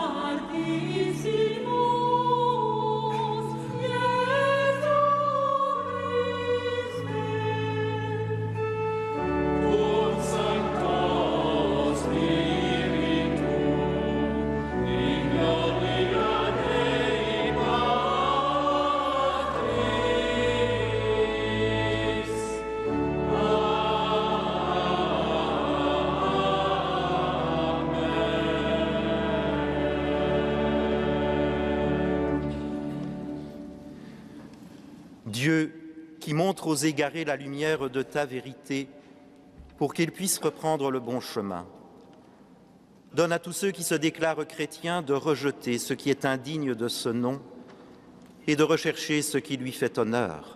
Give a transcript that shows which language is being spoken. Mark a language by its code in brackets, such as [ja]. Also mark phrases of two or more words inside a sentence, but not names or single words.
[la] altissimus, Iesu Christe, cum Sancto Spiritu, in gloria Dei Patris. [fr] Dieu, qui montre aux égarés la lumière de ta vérité, pour qu'ils puissent reprendre le bon chemin, Donne à tous ceux qui se déclarent chrétiens de rejeter ce qui est indigne de ce nom et de rechercher ce qui lui fait honneur.